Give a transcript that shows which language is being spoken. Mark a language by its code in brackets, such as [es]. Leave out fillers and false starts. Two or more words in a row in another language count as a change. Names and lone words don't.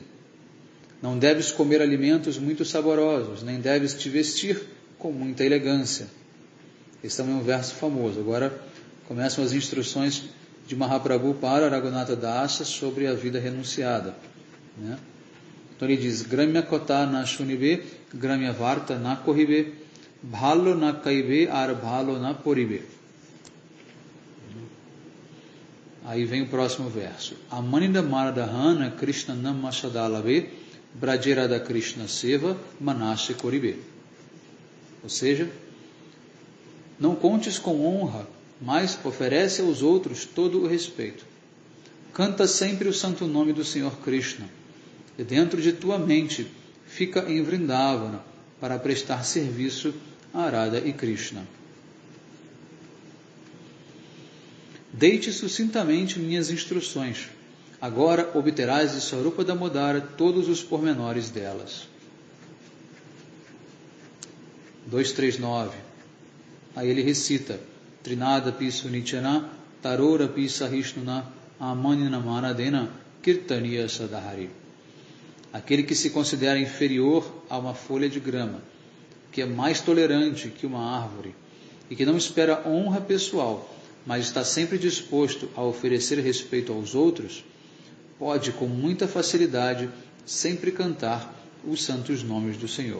[pt] Não deves comer alimentos muito saborosos, nem deves te vestir com muita elegância. Esse também é um verso famoso. Agora começam as instruções de Mahaprabhu para Raghunatha Dasa sobre a vida renunciada, né? Então ele diz, [bn] গ্রাম্য কথা না শুনিবে, গ্রাম্য বার্তা না করিবে, ভালো না খাইবে, আর ভালো না পরিবে. [pt] Aí vem o próximo verso. [bn] অমানী মানদ হঞা কৃষ্ণনাম সদা ল'বে, ব্রজে রাধা কৃষ্ণ সেবা মানসে করিবে. [pt] Ou seja, não contes com honra, mas oferece aos outros todo o respeito. Canta sempre o santo nome do Senhor Krishna, e dentro de tua mente fica em Vrindavana para prestar serviço a Arada e Krishna. Dei-te sucintamente minhas instruções. Agora obterás de Swarupa Damodara todos os pormenores delas. 239. Aí ele recita, [sa] तृणादपि सुनीचेन तरोरपि सहिष्णुना अमानिना मानदेन कीर्तनीयः सदा हरिः. [pt] Aquele que se considera inferior a uma folha de grama, que é mais tolerante que uma árvore, e que não espera honra pessoal, mas está sempre disposto a oferecer respeito aos outros, pode com muita facilidade sempre cantar os santos nomes do Senhor.